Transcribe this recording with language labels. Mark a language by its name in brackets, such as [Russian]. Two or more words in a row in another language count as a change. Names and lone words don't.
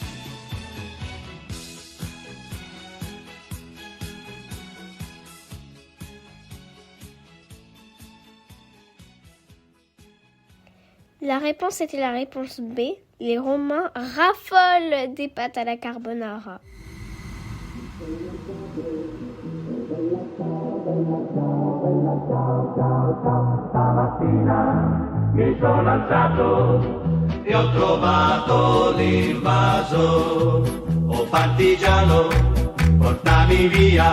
[French] La réponse était la réponse B. Les Romains raffolent des pâtes à la carbonara. [Italian] Stamattina mi sono alzato e ho trovato l'invaso. Oh partigiano, portami via.